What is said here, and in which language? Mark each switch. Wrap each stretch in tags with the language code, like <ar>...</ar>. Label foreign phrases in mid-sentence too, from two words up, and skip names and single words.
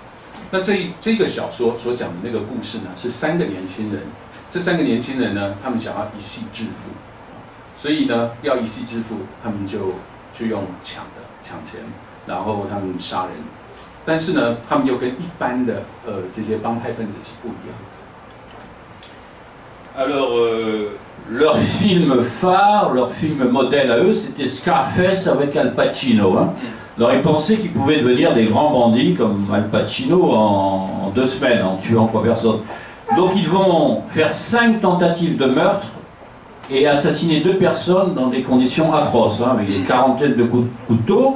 <zh>那这个小说所讲的那个故事呢，是3个年轻人。这3个年轻人呢，他们想要一夕致富，所以呢，要一夕致富，他们就去用抢钱，然后他们杀人。但是呢，他们又跟一般的这些帮派分子是不一样的。</zh> <fr>Alors, leur film phare, leur film modèle à eux, c'était Scarface avec Al Pacino. Hein. Alors ils pensaient qu'ils pouvaient devenir des grands bandits comme Al Pacino en 2 semaines, en tuant 3 personnes. Donc ils vont faire 5 tentatives de meurtre et assassiner 2 personnes dans des conditions atroces, hein, avec des quarantaines de coups de couteau.</fr>